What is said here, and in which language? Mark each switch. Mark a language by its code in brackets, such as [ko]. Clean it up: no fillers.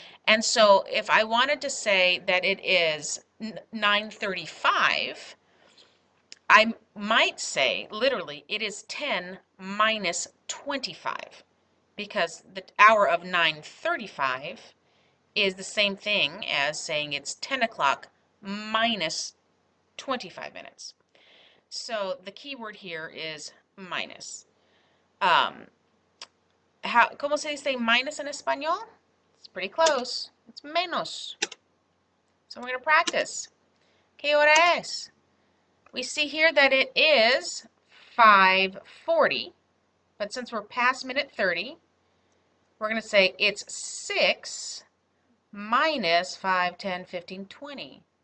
[en] And so if I wanted to say that it is 9:35, I might say, literally, it is 10 minus 25, because the hour of 9:35 is the same thing as saying it's 10 o'clock minus 25 minutes. So the key word here is minus. [es] ¿Cómo se dice minus in español? [en] It's pretty close. It's menos. So we're going to practice. [es] ¿Qué hora es? [en] We see here that it is 5:40, but since we're past minute 30, we're going to say it's 6 minus 5, 10, 15, 20.